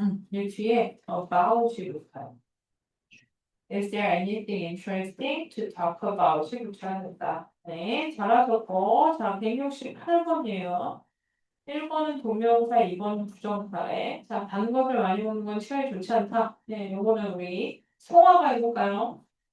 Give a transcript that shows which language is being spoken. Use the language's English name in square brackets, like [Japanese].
[Korean] 이 뒤에 about이 붙어요. [English] Is there anything interesting to talk about? [Korean] 이 붙여야 된다. 네, 잘하셨고, 자, 168번이에요. 1번은 동명사, 2번은 부정사에. 자, 단것을 많이 보는 건 시간이 좋지 않다. 네, 요거는 우리 송화가 해볼까요?